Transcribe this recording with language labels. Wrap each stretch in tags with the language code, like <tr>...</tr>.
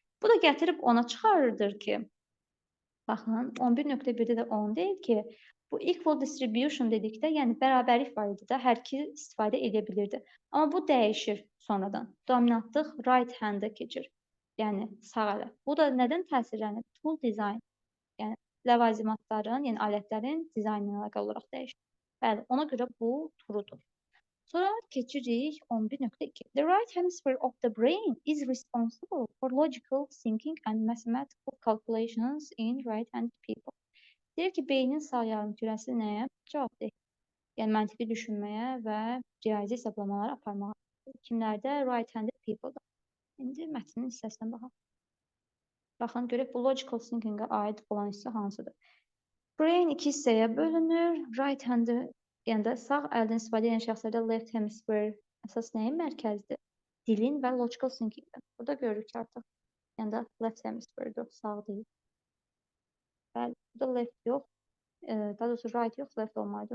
<az>Bu da gətirib ona çıxarırdır ki, baxın, 11.1-də də 10 deyil ki, bu equal distribution dedikdə, yəni bərabərlik var idi də, hər iki istifadə edə bilirdi. Amma bu dəyişir sonradan. Dominantlıq right hand-a keçir. Yəni sağ ələ. Bu da nədən təsirlənir? Tool design. Yəni ləvazimatların, yəni alətlərin dizaynına əlaqəli olaraq dəyişir. Bəli, ona görə bu turudur. Sonra keçirik 11.2.</az> <en>The right hemisphere of the brain is responsible for logical thinking and mathematical calculations in right-handed people.</en> <az>Deyir ki, beynin sağ yarımkürəsi nəyə cavabdır? Yəni məntiqi düşünməyə və riyazi hesablamalar aparmağa. Kimlərdə? Right-handed people-da. İndi mətnin hissəsinə baxaq. Baxın, görək bu logical thinking-ə aid olan hissə hansıdır? Brain iki hissəyə bölünür. Right hand-ı, yəni də sağ əldən istifadə edən şəxslərdə left hemisphere əsas nəyin mərkəzidir? Dilin və logical thinking-dən. Burada görürük ki, artıq yəni də left hemisphere-dir, sağ deyil. Bəli, burada left yox, daha doğrusu right yox, left olmalıdır.</az>